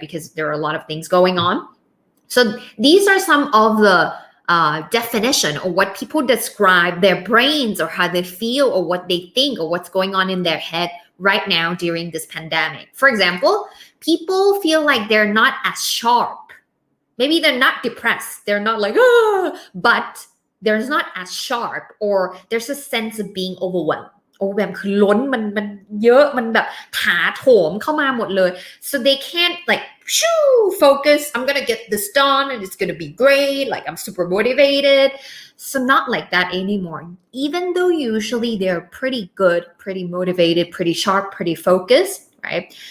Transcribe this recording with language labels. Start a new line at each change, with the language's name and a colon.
English: Because there are a lot of things going on. So these are some of the definition or what people describe their brains or how they feel or what they think or what's going on in their head right now during this pandemic. For example, people feel like they're not as sharp. Maybe they're not depressed. They're not like, but there's not as sharp, or there's a sense of being overwhelmed.
Thai: Overwhelmed คือล้นมันเยอะมันแบบถาโถมเข้ามาหมดเลย
English: so they can't focus. I'm gonna get this done and it's gonna be great, I'm super motivated. So not like that anymore, even though usually they're pretty good, pretty motivated, pretty sharp, pretty focused, right?